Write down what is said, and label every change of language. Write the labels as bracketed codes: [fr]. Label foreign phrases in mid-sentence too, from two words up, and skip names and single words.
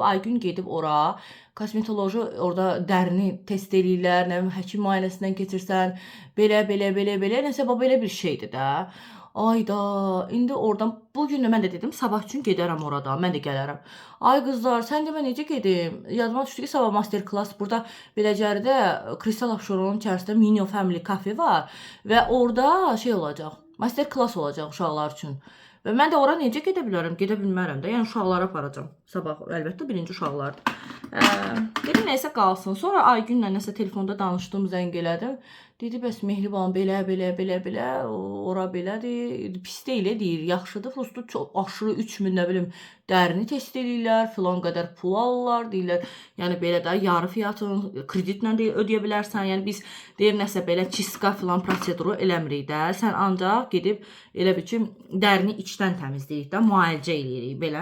[az] Aygün gedib ora, kosmetoloji orada dərini test eləyirlər, nə bilim, həkim müayinəsindən keçirsən, belə, nəsə belə bir şeydir də. Ayda, indi oradan, bugün də mən də dedim, sabah üçün gedərəm orada, mən də gələrəm. Ay qızlar, sən demə necə gedim? Yadıma düşdü ki, sabah [en] master class [az] burada Beləcəridə Kristal Abşeronun içərisində Minio Family Cafe var və orada şey olacaq, [en] master class [az] olacaq uşaqlar üçün. Və mən də ora necə gedə bilərəm? Gedə bilmərəm də, yəni uşaqlara aparacam. Sabah əlbəttə birinci uşaqlardır. Dedim, nəysə qalsın. Sonra Aygünlə nəsə telefonda danışdım, zəng elədim. Dedi, bəs Mehriban belə, ora belədir, pis deyil, deyir, yaxşıdır, prosto çox aşırı 3000, nə bilim, dərini test edirlər, filan qədər pul alırlar, deyirlər, yəni belə də yarı fiyatını kreditlə ödeyə bilərsən, yəni biz deyir, nəsə belə çiska filan proseduru eləmirik də, sən ancaq gedib elə bir ki, dərini içdən təmizləyirik də, müalicə eləyirik, belə.